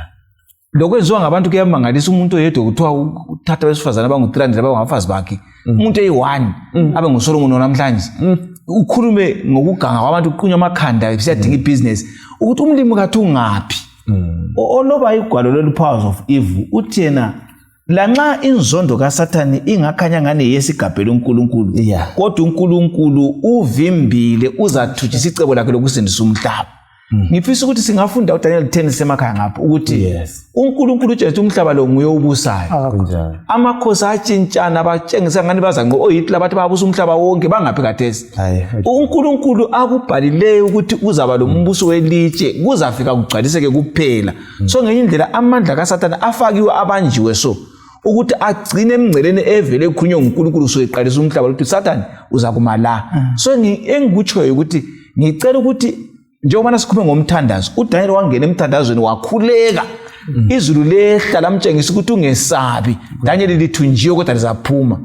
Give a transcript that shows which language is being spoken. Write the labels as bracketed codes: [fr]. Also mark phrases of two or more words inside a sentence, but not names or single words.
[nd] lokwenziwa ngabantu kuyamangalisa umuntu oyedwa kuthiwa uthatha besifazana abangu300 abangabafazi bakhe umuntu eyi1 abe nguSolomon namhlanje ukhulume ngokuganga kwabantu kuqunywa amakhanda besiyadinga ibusiness ukuthi umlimi kathi ungaphi oloba igwalo lolu- [en] powers of evil [nd] uthi yena lanxa inzondo kaSathane ingakhanya ngane yesigabhela uNkulunkulu kodwa uNkulunkulu uvimbile uzathujisa icebo lakhe lokusindisa umhlaba. Ngifisa ukuthi singafunda uDaniel 10 semakhaya ngapha ukuthi uNkulunkulu uJesu umhlaba lo nguye obusayo. Amakhosi atshintshana batshengisa ngani bazanqo oHitler bathi babusa umhlaba wonke bangaphi kathesi. uNkulunkulu akubhalileyo ukuthi uzaba lo mbuso welitshe kuzafika kugcwaliseke kuphela. So ngenye indlela amandla kaSathane afakiwe abanjiwe so ukuthi agcine emngceleni evele ekhulunywe uNkulunkulu so eqalisa umhlaba ukuthi Sathane uza kuma la. So engikutshoyo ukuthi ngicela ukuthi njengoba sikhulume ngomthandazo uDaniel wangena emthandazweni wakhuleka izulu lehla lamtshengisa ukuthi ungesabi Daniel lithunjiwe kodwa lizaphuma.